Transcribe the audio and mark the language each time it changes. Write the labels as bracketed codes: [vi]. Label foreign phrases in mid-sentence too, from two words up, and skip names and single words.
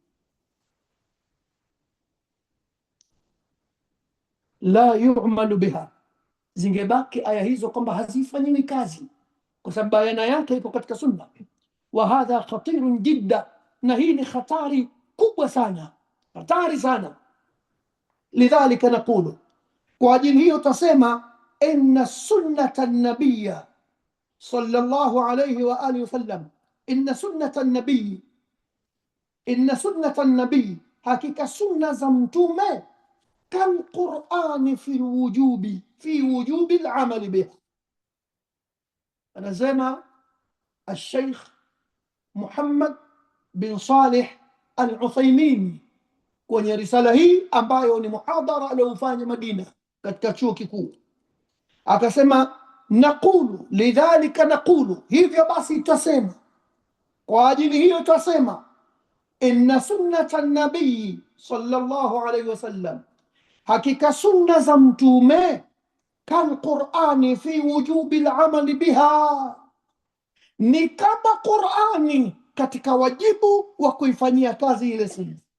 [ar] لا يعمل بها, [sw] zingebaki aya hizo kwamba hazifanyiwi kazi kwa sababu bayana yake iko katika sunna. [ar] وهذا خطير جداً, [sw] na hii ni hatari kubwa sana, hatari sana. [ar] لذلك نقول, [sw] kwa ajili hiyo tasema [ar] إن سنة النبي صلى الله عليه وعلى آله وسلم، إن سنة النبي، إن سنة النبي, [sw] hakika sunna za mtume [ar] كالقرآن في وجوب العمل به. [sw] anasema الشيخ محمد بن صالح العثيمين kwenye risala hii ambayo ni muhadhara aliofanya Madina katika chuo kikuu, akasema [ar] نقول لذلك نقول, [sw] hivyo basi tutasema, kwa ajili hiyo tutasema, [ar] إن سنة النبي صلى الله عليه وسلم, [sw] hakika sunna za mtume [ar] كالقرآن في وجوب العمل بها, [sw] ni kama Qurani katika wajibu wa kuifanyia kazi ile sunna,